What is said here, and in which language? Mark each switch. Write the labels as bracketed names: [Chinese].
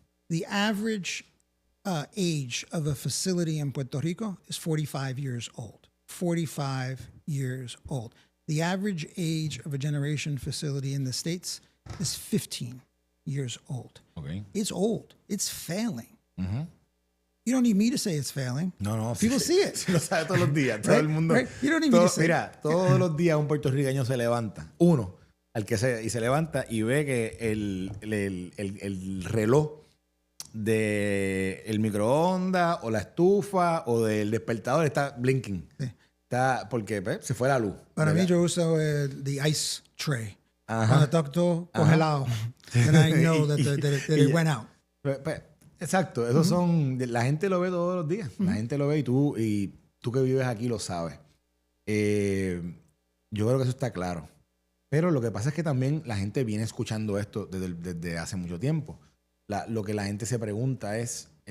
[English] The average age of a facility in Puerto Rico is 45 years old. 45 years old. The average age of a generation facility in the States is 15 years old. Okay. It's old. It's failing. You don't need me to say it's failing. No. People see it. [Spanish] Lo sabe todos los días. Todo el mundo. [English] Right? You don't need me to say [Spanish] Mira, todos los días un puertorriqueño se levanta. Uno, se levanta y ve que el reloj del microondas o la estufa o del despertador está blinking. Sí. Está porque se fue la luz. Para mí yo uso [English] the ice tray. [Spanish] Cuando está todo congelado. [English] Then I know that it went out. [Spanish] Exacto, esos son, la gente lo ve todos los días, la gente lo ve y tú que vives aquí lo sabes. Yo creo que eso está claro. Pero lo que pasa es que también la gente viene escuchando esto desde hace mucho tiempo. Lo que la gente se pregunta es,